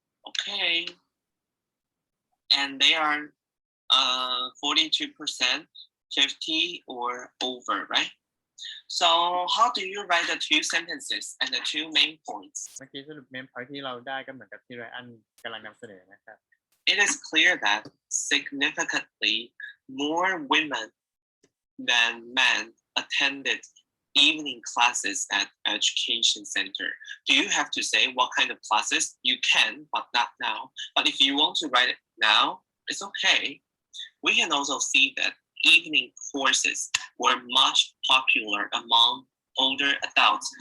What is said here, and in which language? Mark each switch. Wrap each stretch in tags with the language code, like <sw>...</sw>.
<en>Okay. And they are 42%, 50 or over, right? So how do you write the 2 sentences and the 2 main points?</en> <th>เมื่อกี้สรุปเมนพอยที่เราได้ก็เหมือนกับที่ไรอันกำลังนำเสนอนะครับ</th> <en>It is clear that significantly more women than men attended evening classes at education center. Do you have to say what kind of classes? You can, but not now. But if you want to write it now, it's okay. We can also see that evening courses were much popular among older adults.</en>